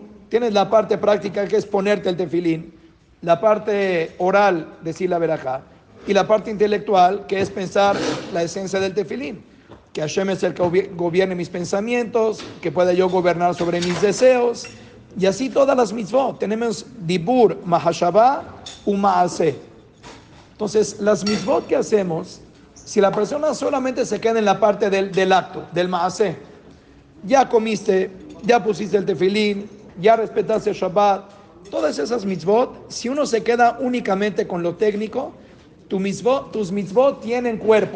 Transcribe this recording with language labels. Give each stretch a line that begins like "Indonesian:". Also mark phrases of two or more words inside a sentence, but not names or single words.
Spanish: Tienes la parte práctica, que es ponerte el tefilín, la parte oral, decir la verajá, y la parte intelectual, que es pensar la esencia del tefilín, que Hashem es el que gobierne mis pensamientos, que pueda yo gobernar sobre mis deseos, y así todas las mitzvot.
Hebrew: Tenemos דיבור מחשבה מעשה.
Spanish: Entonces, las mitzvot que hacemos, si la persona solamente se queda en la parte del acto, del maaseh, ya comiste, ya pusiste el tefilín, ya respetaste el Shabbat, todas esas mitzvot, si uno se queda únicamente con lo técnico, tus mitzvot tienen cuerpo.